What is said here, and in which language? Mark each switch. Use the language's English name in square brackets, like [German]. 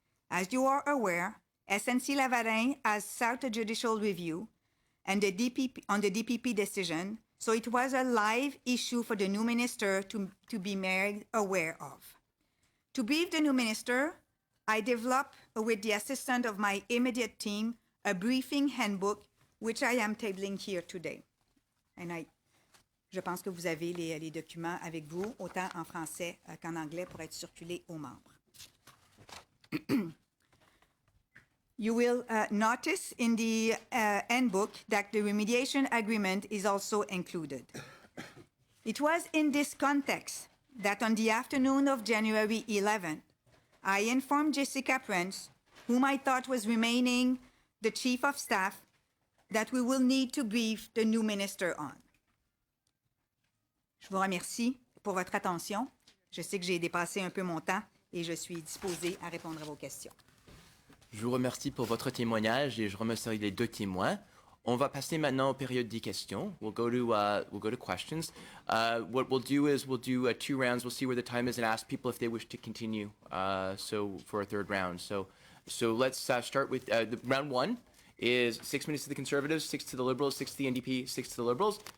[English] As you are aware, SNC-Lavalin has sought a judicial review and the DPP decision, so it was a live issue for the new minister to be made aware of. To brief the new minister, I developed, with the assistance of my immediate team, a briefing handbook, which I am tabling here today. [French] And je pense que vous avez les documents avec vous, autant en français qu'en anglais, pour être circulés aux membres. [English] You will notice in the handbook that the remediation agreement is also included. It was in this context that on the afternoon of January 11th, I informed Jessica Prince, whom I thought was remaining the Chief of Staff, that we will need to brief the new minister on. [French] Je vous remercie pour votre attention. Je sais que j'ai dépassé un peu mon temps et je suis disposée à répondre à vos questions. Je vous remercie pour votre témoignage et je remercie les deux témoins. On va passer maintenant aux périodes des questions. [English] We'll go to questions. What we'll do is we'll do 2 rounds. We'll see where the time is and ask people if they wish to continue. So for a third round. So let's start with round 1 is 6 minutes to the Conservatives, 6 to the Liberals, 6 to the NDP, 6 to the Liberals.